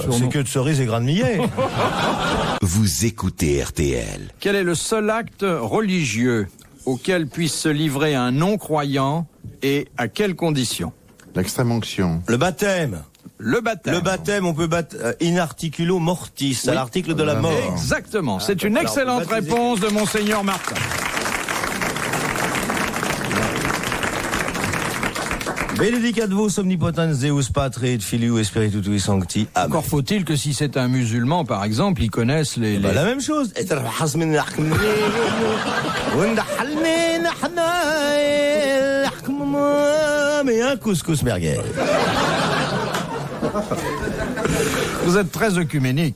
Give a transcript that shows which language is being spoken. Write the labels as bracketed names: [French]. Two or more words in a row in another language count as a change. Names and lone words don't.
[French] surnom? que de cerises et grains de millet. Vous écoutez RTL. Quel est le seul acte religieux auquel puisse se livrer un non-croyant et à quelles conditions? L'extrême onction. Le baptême. Le baptême. Le baptême, on peut battre [Latin] in articulo mortis, [French] à l'article de la mort. Exactement. C'est une Alors, excellente vous baptisez- réponse de Monseigneur Martin. [Latin] Benedicat vos omnipotens Deus Patre et Filius et Spiritus Sancti. Amen. [French] Encore faut-il que si c'est un musulman, par exemple, ils connaissent les... Bah, la même chose. Mais un couscous merguez. Vous êtes très œcuménique.